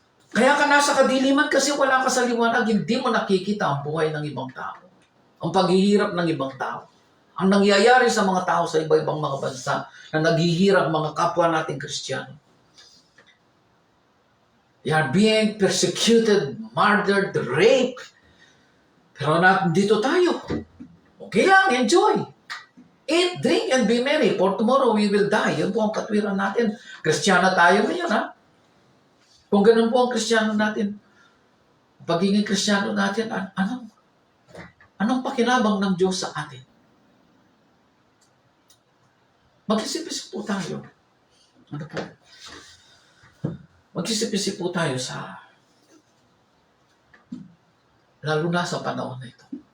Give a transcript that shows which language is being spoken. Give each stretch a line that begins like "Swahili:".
Filipino: Kaya ka nasa kadiliman kasi wala ka sa liwanag, hindi mo nakikita ang buhay ng ibang tao. Ang paghihirap ng ibang tao. Ang nangyayari sa mga tao sa iba-ibang mga bansa na naghihirap mga kapwa nating Kristiyano.
English: You are being persecuted, murdered, raped.
Filipino: Pero dito tayo. Okay lang, enjoy.
English: Eat, drink, and be merry, for tomorrow we will die.
Filipino: Yun po ang katwiran natin. Kristiyana tayo ngayon, ha? Kung ganun po ang Kristiyano natin, pagiging Kristiyano natin, anong pakinabang ng Diyos sa atin? Mag-isip-isip po tayo. Ano po? Mag-isip-isip po tayo lalo na sa panahon na ito.